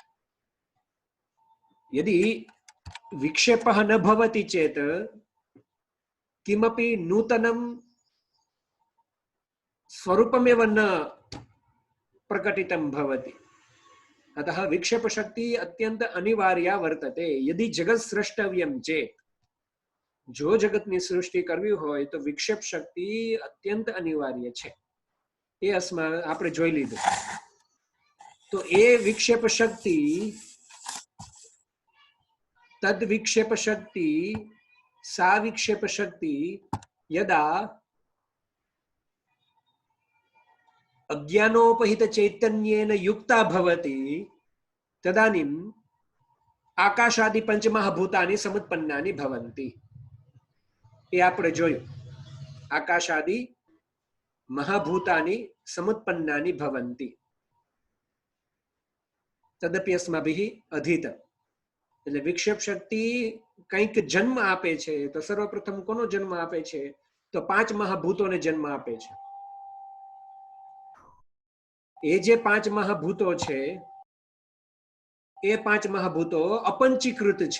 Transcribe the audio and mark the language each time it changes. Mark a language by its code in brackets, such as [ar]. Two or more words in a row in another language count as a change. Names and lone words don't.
[sa] यदि विक्षेपः न भवति चेत् किमपि नूतनं स्वरूपमेव न प्रकटितं भवति। अतः विक्षेपशक्ति अत्यंत अनिवार्या वर्तते। यदि जगत सृष्टव्यं चेत्, [gu] जो जगतની સૃષ્ટિ કરવી હોય તો વિક્ષેપ શક્તિ અત્યંત અનિવાર્ય છે। એ આપણે જોઈ લીધું। તો એ વિક્ષેપ શક્તિ, [sa] તદ વિક્ષેપ શક્તિ, सा विक्षेप शक्ति यदा अज्ञानोपहित चैतन्येन युक्ता भवति तदानीम् आकाशादि पंचमहाभूतानि समुत्पन्नानि भवन्ति। [gu] એ આપણે જોયું। [sa] आकाशादि महाभूतानि समुत्पन्नानि भवन्ति। तदपि अस्माभिः अधीतम्। [gu] એટલે વિક્ષેપ શક્તિ કંઈક જન્મ આપે છે તો સર્વપ્રથમ કોનો જન્મ આપે છે? તો 5 મહાભૂતોને જન્મ આપે છે। એ જે 5 મહાભૂતો છે એ 5 મહાભૂતો અપંચીકૃત છે।